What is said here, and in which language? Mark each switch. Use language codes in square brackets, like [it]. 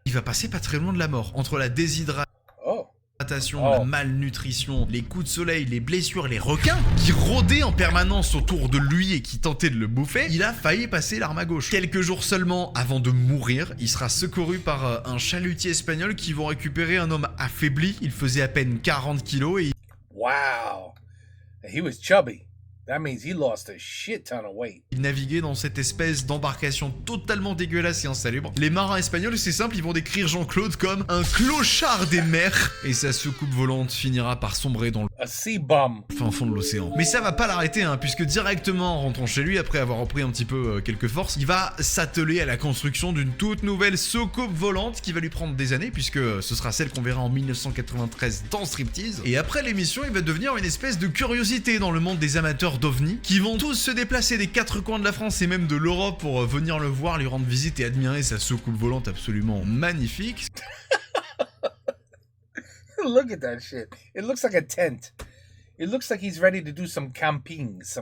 [fr] Il va passer pas très loin de la mort, entre la déshydratation, la malnutrition, les coups de soleil, les blessures, les requins qui rôdaient en permanence autour de lui et qui tentaient de le bouffer, il a failli passer l'arme à gauche. Quelques jours seulement avant de mourir, il sera secouru par un chalutier espagnol qui vont récupérer un homme affaibli. Il faisait à peine 40 kilos et... [en] Wow, he was chubby. That means he lost a shit ton of weight. [fr] Il naviguait dans cette espèce d'embarcation totalement dégueulasse et insalubre. Les marins espagnols, c'est simple, ils vont décrire Jean-Claude comme un clochard des mers. Et sa soucoupe volante finira par sombrer dans le fin fond de l'océan. Mais ça va pas l'arrêter, hein, puisque directement en rentrant chez lui, après avoir repris un petit peu quelques forces, il va s'atteler à la construction d'une toute nouvelle soucoupe volante qui va lui prendre des années, puisque ce sera celle qu'on verra en 1993 dans Striptease. Et après l'émission, il va devenir une espèce de curiosité dans le monde des amateurs d'OVNI, qui vont tous se déplacer des 4 coins de la France et même de l'Europe pour venir le voir, lui rendre visite et admirer sa soucoupe volante absolument magnifique. [en] Look at that shit. It looks like a tent. It looks like he's ready to do some camping.